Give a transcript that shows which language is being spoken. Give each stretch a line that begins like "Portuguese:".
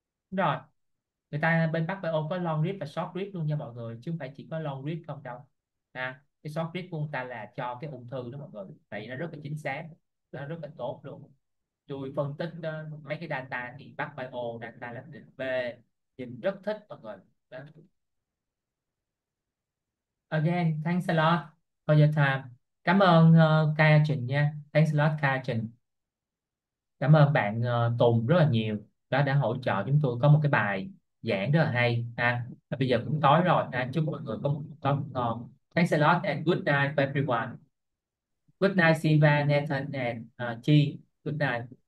Vietnamese: Đúng rồi, người ta bên Bắc Bio có long read và short read luôn nha mọi người, chứ không phải chỉ có long read không đâu ha. Cái short read của người ta là cho cái ung thư đó mọi người, tại vì nó rất là chính xác, nó rất là tốt luôn. Tôi phân tích mấy cái data thì Bắc Bio data là định B, nhìn rất thích mọi người. Đó.
English: Again, thanks a lot for your time.
Vietnamese: Cảm ơn Kaya Trình nha.
English: Thanks a lot
Vietnamese: Kaya Trình. Cảm ơn bạn Tùng rất là nhiều. Đó, đã hỗ trợ chúng tôi có một cái bài giảng rất là hay ha. Và bây giờ cũng tối rồi ha. Chúc mọi người có một tối ngon.
English: Thanks a lot and good night for everyone. Good night Siva, Nathan and Chi. Good night.